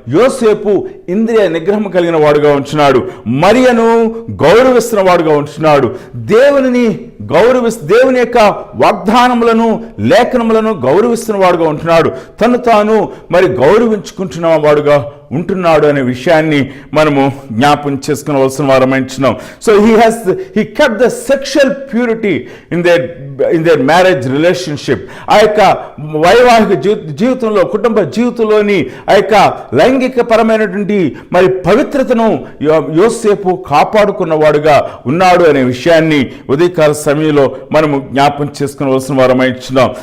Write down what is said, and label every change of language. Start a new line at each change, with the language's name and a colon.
Telugu: యోసేపు ఇంద్రియ నిగ్రహం కలిగిన వాడుగా ఉంటున్నాడు, మరియను గౌరవిస్తున్న వాడుగా ఉంటున్నాడు, దేవుని యొక్క వాగ్దానములను, లేఖనములను గౌరవిస్తున్న వాడుగా ఉంటున్నాడు, తను తాను మరి గౌరవించుకుంటున్న వాడుగా ఉంటున్నాడు అనే విషయాన్ని మనము జ్ఞాపం చేసుకునవలసిన వారమైంటున్నాం.
English: So he kept the sexual purity in their marriage relationship.
Telugu: ఆ యొక్క వైవాహిక జీవితంలో, కుటుంబ జీవితంలోని ఆ యొక్క లైంగిక పరమైనటువంటి మరి పవిత్రతను యోసేపు కాపాడుకున్న వాడుగా ఉన్నాడు అనే విషయాన్ని ఉదయకాల సమయంలో మనము జ్ఞాపం చేసుకునవలసిన వారమైంటున్నాం.